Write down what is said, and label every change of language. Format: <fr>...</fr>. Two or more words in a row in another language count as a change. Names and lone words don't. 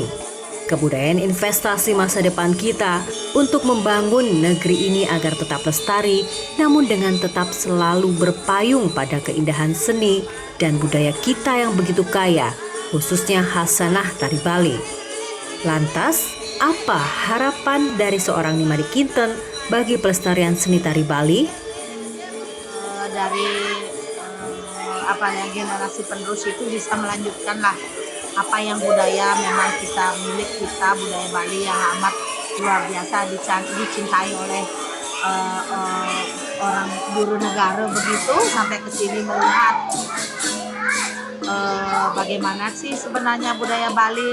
<id>Kebudayaan investasi masa depan kita untuk membangun negeri ini agar tetap lestari, namun dengan tetap selalu berpayung pada keindahan seni dan budaya kita yang begitu kaya, khususnya khasanah tari Bali. Lantas, apa harapan dari seorang Nimadi Kinten bagi pelestarian seni tari Bali? Dari generasi penerus itu bisa melanjutkan lah apa yang budaya memang kita milik kita, budaya Bali yang amat luar biasa dicintai oleh orang guru negara begitu, sampai ke sini melihat bagaimana sih sebenarnya budaya Bali.</id>